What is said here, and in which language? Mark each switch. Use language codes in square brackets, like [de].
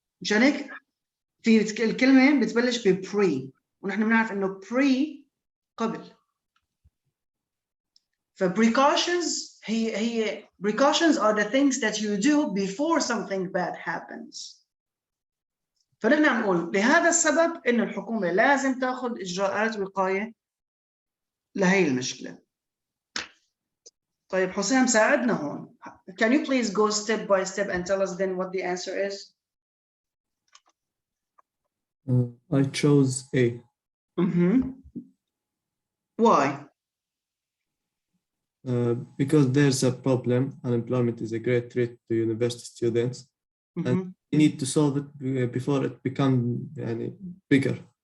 [ar] مشان هيك في الكلمة بتبلش ب pre ونحن بنعرف إنه pre قبل. [en] ف precautions [ar] هي [en] precautions are the things that you do before something bad happens. [ar] فنحن عم نقول لهذا السبب إنه الحكومة لازم تأخذ إجراءات وقاية لهي المشكلة. طيب حسام ساعدنا هون. [en] Can you please go step by step and tell us then what the answer is? I chose A. Why? Because there's a problem. Unemployment is a great threat to university students, and we need to solve it before it becomes bigger.